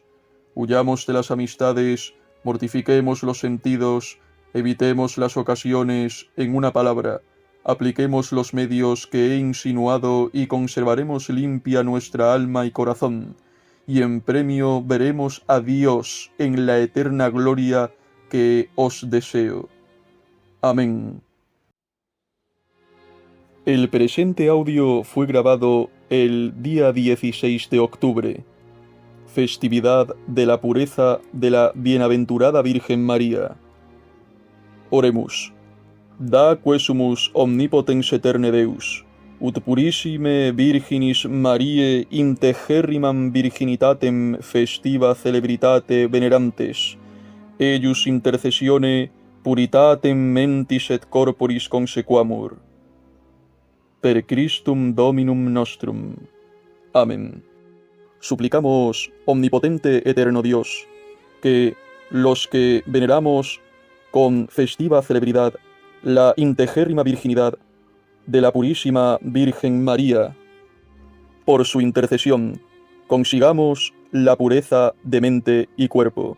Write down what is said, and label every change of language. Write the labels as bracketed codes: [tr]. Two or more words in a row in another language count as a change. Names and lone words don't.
[es] Huyamos de las amistades, mortifiquemos los sentidos, evitemos las ocasiones, en una palabra, apliquemos los medios que he insinuado y conservaremos limpia nuestra alma y corazón, y en premio veremos a Dios en la eterna gloria que os deseo. Amén. El presente audio fue grabado el día 16 de octubre, festividad de la pureza de la Bienaventurada Virgen María. [la] Oremus. Da quesumus omnipotens eterne Deus, ut purissime Virginis Mariae integerrimam virginitatem festiva celebritate venerantes, eius intercessione puritatem mentis et corporis consequamur. Per Christum Dominum nostrum. [es] Amén. Suplicamos, omnipotente eterno Dios, que los que veneramos con festiva celebridad la integérrima virginidad de la purísima Virgen María, por su intercesión consigamos la pureza de mente y cuerpo.